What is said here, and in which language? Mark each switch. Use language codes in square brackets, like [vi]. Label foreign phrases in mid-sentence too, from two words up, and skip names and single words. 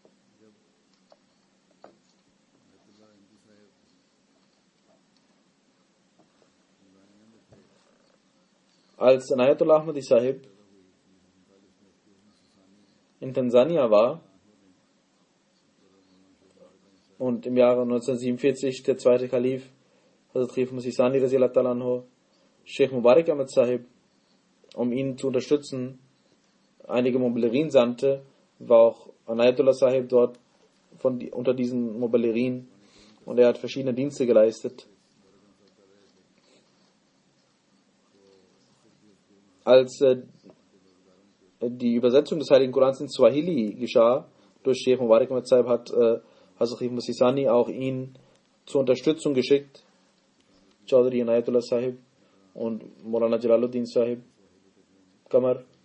[de] Als Anayatollah Ahmadi Sahib in Tansania war und im Jahre 1947 der zweite Kalif, Hazrat Khif Masih Sani [ar] رضي الله تعالى عنه, [de] Sheikh Mubarak Ahmad Sahib, um ihn zu unterstützen, einige Muballighin sandte, war auch Anayatollah Sahib dort unter diesen Muballighin und er hat verschiedene Dienste geleistet. Als die Übersetzung des Heiligen Korans in Swahili geschah durch Sheikh Mubarak Ahmad Sahib, hat Hazrat Khif Masih Sani auch ihn zur Unterstützung geschickt, Chaudhry Anayatollah Sahib und Maulana Jalaluddin Sahib Kamar.